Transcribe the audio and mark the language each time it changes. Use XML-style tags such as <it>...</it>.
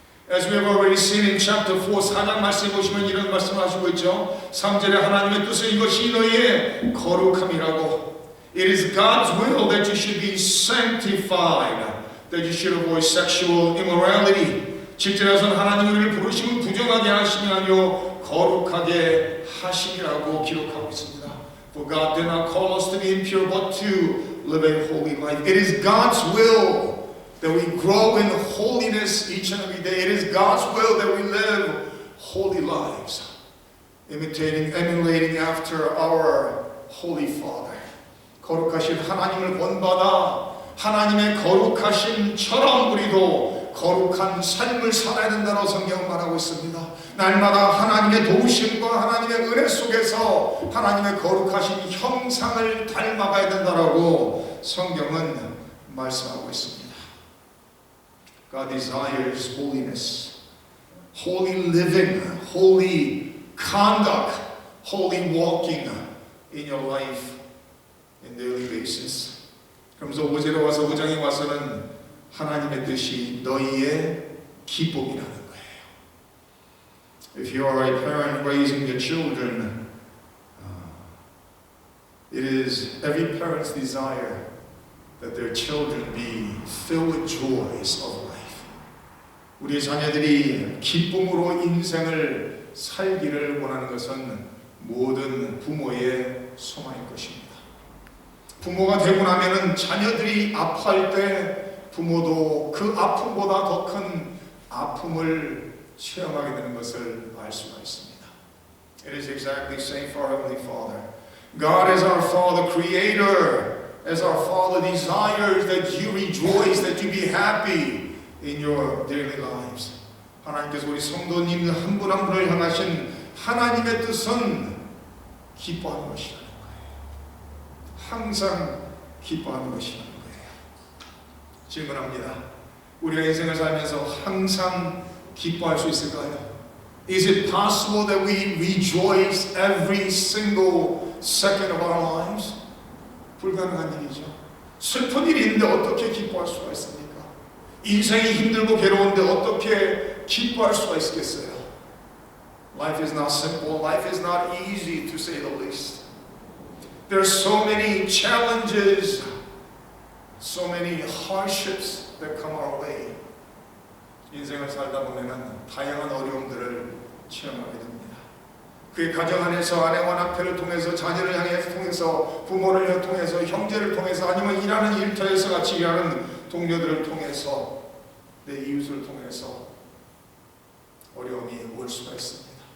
<en>As we have already seen in chapter 4,</en> <ko>4장 말씀해 보시면 이런 말씀을 하시고 있죠. 3절에 하나님의 뜻은 이것이 너희의 거룩함이라고.</ko> <en>It is God's will that you should be sanctified, that you should avoid sexual immorality.</en> <ko>7절에서는 하나님이 우리를 부르심을 부정하게 하심이 아니요 거룩하게 하심이라고 기록하고 있습니다.</ko> <en>For God did not call us to be impure, but to live a holy life. It is God's will that we grow in holiness each and every day. It is God's will that we live holy lives, emulating after our Holy Father.</en> <ko>거룩하신 하나님을 본받아 하나님의 거룩하심처럼 우리도 거룩한 삶을 살아야 된다고 성경은 말하고 있습니다. 날마다 하나님의 도우심과 하나님의 은혜 속에서 하나님의 거룩하신 형상을 닮아가야 된다고 성경은 말씀하고 있습니다.</ko> <en>God desires holiness, holy living, holy conduct, holy walking in your life in daily basis.</en> <ko>그러면서 5절에 와서 5장에 와서는 하나님의 뜻이 너희의 기쁨이라는 거예요.</ko> <en>If you are a parent raising your children, it is every parent's desire that their children be filled with joys of life.</en> <ko>우리의 자녀들이 기쁨으로 인생을 살기를 원하는 것은 모든 부모의 소망일 것입니다. 부모가 되고 나면은 자녀들이 아파할 때 부모도 그 아픔보다 더 큰 아픔을 체험하게 되는 것을 알 수가 있습니다.</ko> <en>It is exactly the same for our Heavenly Father. God as our Father, Creator, as our Father desires that you rejoice, that you be happy in your daily lives.</en> <ko>하나님께서 우리 성도님 한 분 한 분을 향하신 하나님의 뜻은 기뻐하는 것이라는 거예요. 항상 기뻐하는 것이라는 거예요. 질문합니다. 우리가 인생을 살면서 항상 기뻐할 수 있을까요?</ko> <en>Is it possible that we rejoice every single second of our lives?</en> <ko>불가능한 일이죠. 슬픈 일이 있는데 어떻게 기뻐할 수가 있습니까? 인생이 힘들고 괴로운데 어떻게 기뻐할 수가 있겠어요?</ko> <en>Life is not simple. Life is not easy, to say the least. There are so many challenges, so many hardships that come our way.</en> <ko>인생을 살다 보면은 다양한 어려움들을 체험하게 됩니다. 그의 가정 안에서 아내와 남편을 통해서 자녀를 향해 통해서 부모를 통해서 형제를 통해서 아니면 일하는 일터에서 같이 일하는 동료들을 통해서 내 이웃을 통해서 어려움이 올 수가 있습니다.</ko>